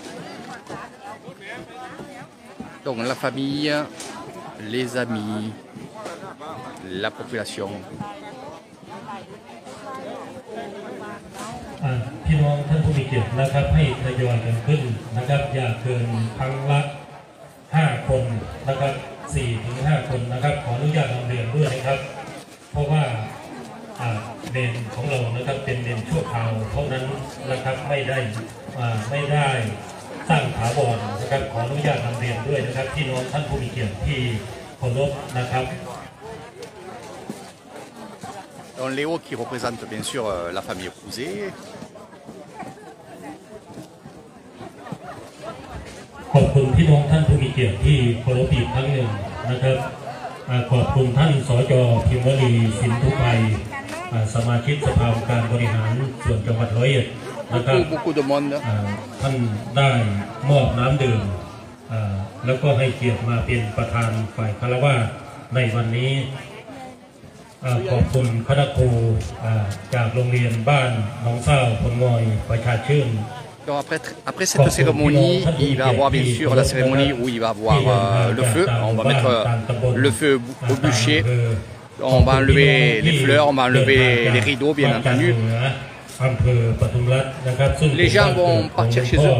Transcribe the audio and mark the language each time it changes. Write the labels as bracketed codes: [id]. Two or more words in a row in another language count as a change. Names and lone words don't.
[fr] Donc la famille, les amis, la population. [th] พี่น้องท่านผู้มีเกียรตินะครับให้ทยอยกันขึ้นนะครับอย่าเกินครั้งละ5 คนนะครับ4 ถึง 5 คนนะครับขออนุญาตนำเรียนด้วยนะครับเพราะว่าเมนของเรานะครับเป็นเมนชั่วคราวเท่านั้นนะครับไม่ได้สร้างถาวรนะครับขออนุญาตนำเรียนด้วยนะครับพี่น้องท่านผู้มีเกียรติที่เคารพนะครับ [fr] Donc Léo qui représente bien sûr la famille Crouzet. [th] ขอบคุณพี่น้องท่านผู้มีเกียรติที่เคารพอีกครั้งหนึ่งนะครับขอบคุณท่านสจ. พิมวลีสินทุไพสมาชิกสภาองค์การบริหารส่วนจังหวัดร้อยเอ็ดนะครับท่านได้มอบน้ำดื่มแล้วก็ให้เกียรติมาเป็นประธานฝ่ายคารวะในวันนี้ขอบคุณคณะครูจากโรงเรียนบ้านหนองเศร้าพลงอยประชาชื่น [fr] Donc après cette cérémonie, il va y avoir bien sûr la cérémonie où il va y avoir le feu. On va mettre le feu au bûcher. On va enlever les fleurs, on va enlever les rideaux bien entendu. Les gens vont partir chez eux.